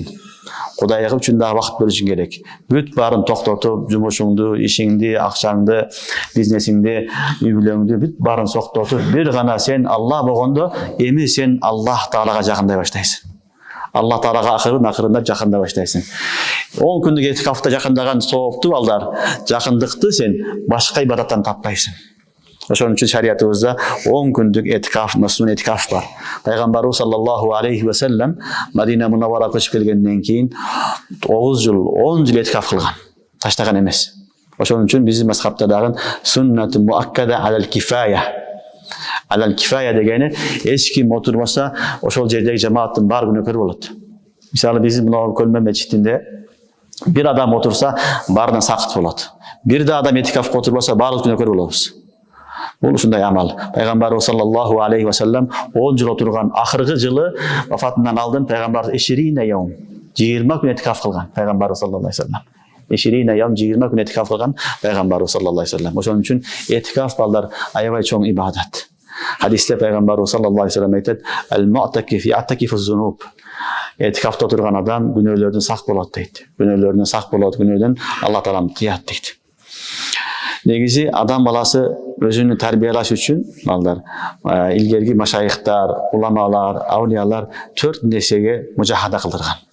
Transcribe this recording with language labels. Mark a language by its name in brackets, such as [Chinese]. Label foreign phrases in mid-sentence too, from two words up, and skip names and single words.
[Kyrgyz] Кудайга үчүн да вакыт бөлүшүң керек. Бүт баарын токтотуп, жумушуңду, ишиңди, акчаңды, бизнесиңди, үй бүлөңдү бүт баарын токтотуп, бир гана сен Алла болгондо, эми сен Аллах Таалага жакындай баштайсың. Алла Таалага акырындап жакындай баштайсың. 10 күндүк этикафта жакындаган соопту балдар, жакындыкты сен башка ибадаттан таппайсың. Ошон үчүн шариятыбызда 10 күндүк этикаф, насун этикаф бар. Пайгамбарыбыз [Arabic] صلى الله عليه وسلم [Kyrgyz] Мадина Мунавварага көчүп келгенден кийин 9 жыл, 10 жыл этикаф кылган. Таштаган эмес. Ошон үчүн биздин мазхабта дагы [Arabic] سنة مؤكدة على الكفاية. على الكفاية [Kyrgyz] дегени эч ким отурмаса, ошол жердеги жамааттын бар күнөөкөр болот. Мисалы биздин мына Көлмө мечитинде бир адам отурса, баарынан сакыт болот. Бир да адам этикафка отурбаса, баары күнөөкөр болобуз. Бул ушундай амал. Пайгамбарыбыз [Arabic] صلى الله عليه وسلم [Kyrgyz] 10 жыл отурган. Акыркы жылы вафатынан алдын пайгамбар 20 күн этикаф кылган. Пайгамбарыбыз [Arabic] صلى الله عليه وسلم [Kyrgyz] 20 күн этикаф кылган пайгамбарыбыз [Arabic] صلى الله عليه وسلم. [Kyrgyz] Ошон үчүн этикаф балдар аябай чоң ибадат. Хадисте пайгамбарыбыз [Arabic] صلى الله عليه وسلم [Kyrgyz] айтат: [Arabic] "المعتكف يعتكف الذنوب." [Kyrgyz] Этикафта отурган адам күнөөлөрдөн сак болот дейт. Күнөөлөрдөн сак болот, күнөөдөн Алла таалам тыят дейт. Негизи адам баласы өзүнү тарбиялаш үчүн балдар илгерги машайыхтар, уламалар, аулиялар 4 нерсеге мужахада кылдырган.